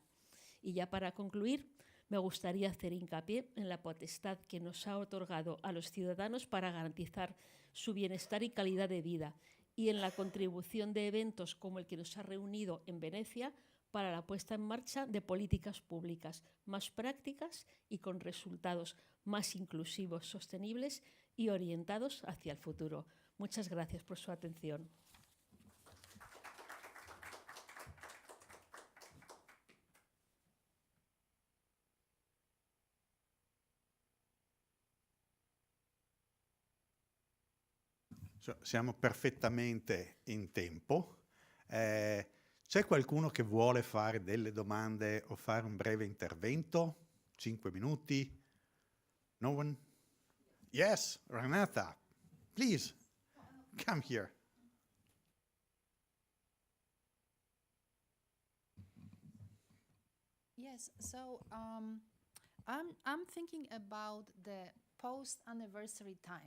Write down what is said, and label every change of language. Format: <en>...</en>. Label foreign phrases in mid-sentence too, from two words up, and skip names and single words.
<es>Y ya para concluir, me gustaría hacer hincapié en la potestad que nos ha otorgado a los ciudadanos para garantizar su bienestar y calidad de vida y en la contribución de eventos como el que nos ha reunido en Venecia para la puesta en marcha de políticas públicas más prácticas y con resultados más inclusivos, sostenibles y orientados hacia el futuro. Muchas gracias por su atención.</es> <it>Siamo perfettamente in tempo. C'è qualcuno che vuole fare delle domande o fare un breve intervento? 5 minuti?</it> <en>No one? Yes, Renata, please, come here. Yes, so I'm thinking about the post-anniversary time.</en>